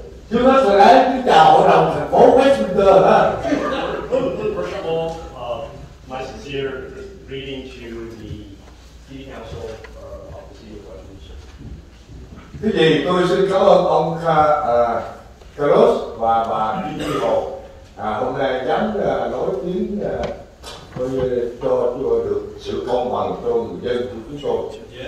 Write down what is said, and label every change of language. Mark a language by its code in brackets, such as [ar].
[vi] Trước hết rồi đấy, cứ chào hội đồng thành phố Westminster ha. [en] First of all, my sincere greeting to the City Council of the City of Westminster. [vi] Cái gì tôi xin cảm ơn ông Carlos và bà Kim Chi Hồ hôm nay dám nói tiếng coi như cho được sự công bằng cho người dân của chúng tôi.